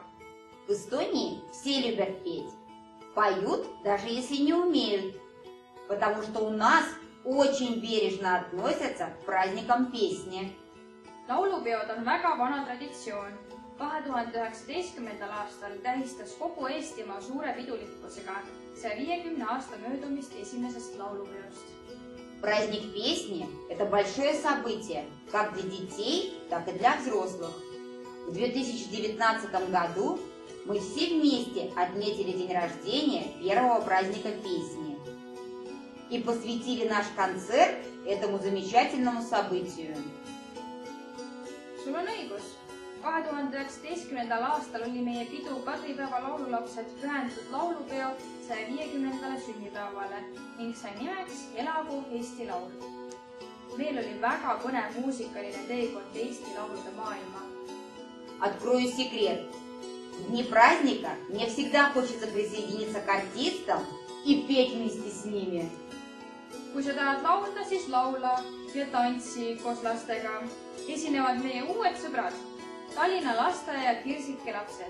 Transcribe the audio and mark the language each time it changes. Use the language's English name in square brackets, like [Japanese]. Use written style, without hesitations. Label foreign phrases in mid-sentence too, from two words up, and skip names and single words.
[Russian] В Эстонии все любят петь. Поют, даже если не умеют. Потому что у нас очень бережно относятся к праздникам песни. [Estonian] Laulupeod on väga vana traditsioon. 2019. aastal tähistas kogu Eestimaa suure pidulikkusega 150 aasta möödumist esimesest laulupeost. [Russian] Праздник песни – это большое событие, как для детей, так и для взрослых. В 2019 году мы все вместе отметили день рождения первого праздника песни и посвятили наш концерт этому замечательному событию. [Estonian] sul on õigus. 2019. aastal oli meie pidu Kadripäeva laululapsed pühendatud laulupeo 150. sünnipäevale ning sai nimeks Elagu Eesti Laul. Meil oli väga põnev muusikaline teekond Eesti laulude maailma. [Russian] Открою секрет. В дни праздника мне всегда хочется присоединиться к артистам и петь вместе с ними. [Estonian] Kui sa tahad laulda, siis laula ja tantsi koos lastega. Esinevad meie uued sõbrad, Tallinna lasteaia Kirsike lapsed.